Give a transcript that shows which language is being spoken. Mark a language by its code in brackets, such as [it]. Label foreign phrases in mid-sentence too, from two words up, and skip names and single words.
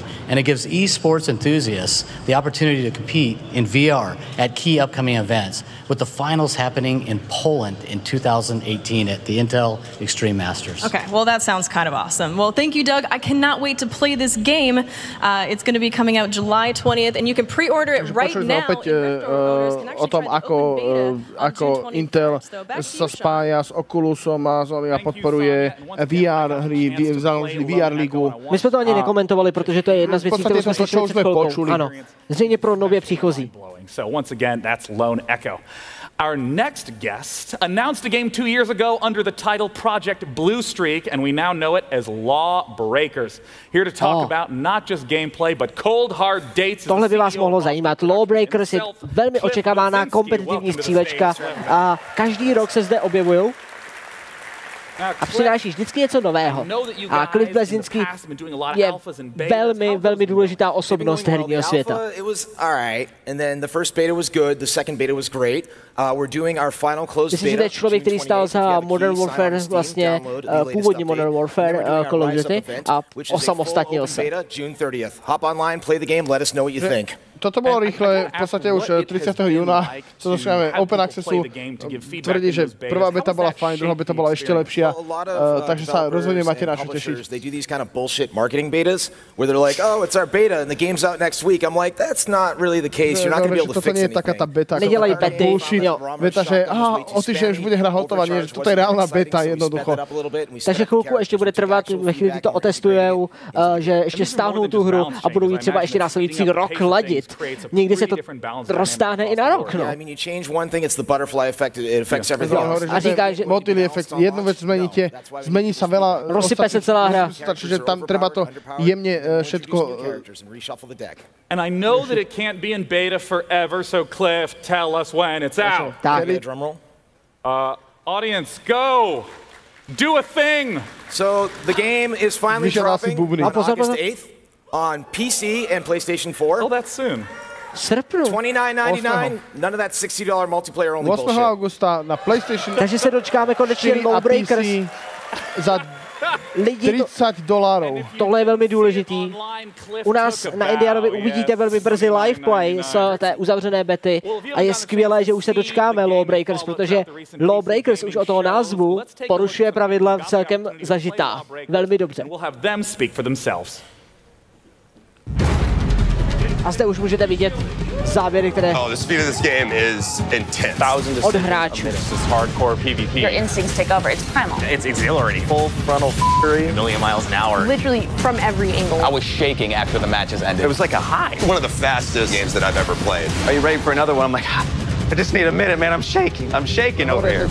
[en] And it gives esports enthusiasts the opportunity to compete in VR at key upcoming events, with the finals happening in Poland in 2018 at the Intel Extreme Masters. Okay, well, that sounds kind of awesome. Well, thank you, Doug. I cannot wait to play this game. It's going to be coming out July 20th, and you can pre-order it right now. [sk] O tom, ako Intel sa spája s Oculusom a podporuje VR hry, založili VR ligu. [cs] My jsme to ani nekomentovali, protože to je jedna z věcí, kterou jsme slyšeli před chvilkou. Ano, zřejmě pro nově příchozí. [en] So once again, that's Lone Echo. Our next guest announced a game 2 years ago under the title Project Blue Streak, and we now know it as Lawbreakers. Here to talk about not just gameplay, but cold hard dates. [cs] Tohle by vás mohlo zajímat. Lawbreakers je velmi očekávaná kompetitivní střílečka a každý rok se zde objevují a přináší vždycky něco nového. A Cliff Bleszinski je velmi důležitá osobnost herního světa. Myslím, že to je člověk, který stál za Modern Warfare, vlastně původní Modern Warfare Call of Duty a osamostatnil se. [sk] Toto bolo rýchle, v podstate už 30. júna sa dostaneme Open Accessu. Tvrdí, že prvá beta bola fajn, druhá beta bola ešte lepšia, takže sa rozhodne máte na čo tešiť. [en] They do these kind of bullshit marketing betas where they're like, oh, it's our beta and the game's out next week. I'm like, that's not really the case. You're not going to be able to fix anything. [sk] Taká tá beta, [cs] nedělají bety. [sk] Beta, že o týždeň už bude hra hotová, nie, že toto je reálna beta jednoducho. [cs] Takže chvilku ještě bude trvat, ve chvíli to otestujou, že ještě stáhnou tu hru a budou ji třeba ještě následující rok ladit. Někdy se to roztáhne i na rok, no. A říká, že motýlí efekt, jednu věc zmeníte, [sk] zmení sa veľa, [cs] rozsype se celá hra. [sk] Takže tam treba to jemne všetko. [en] And I know that it can't be in beta forever, so Cliff, tell us when it's out. Audience, go! Do a thing! So the game is finally dropping August 8th. On PC and PlayStation 4. Oh, that's soon. $29.99. None of that $60 multiplayer only [sk] 8. [en] bullshit. [sk] augusta na PlayStation. [cs] Takže se dočkáme konečně Lawbreakers za $30. Tohle je velmi důležitý. U nás na Indianovi uvidíte velmi brzy live play z té uzavřené bety a je skvělé, že už se dočkáme Lawbreakers, protože Lawbreakers už od toho názvu porušuje pravidla celkem zažitá. Velmi dobře. A zde už můžete vidět záběry, které od hráčů. [en] Your instincts take over. It's primal. It's exhilarating. Full frontal fury. A million miles an hour. Literally from every angle. I was shaking after the matches ended. It was like a high. One of the fastest games that I've ever played. Are you ready for another one? I'm like, I just need a minute, man. I'm shaking over here.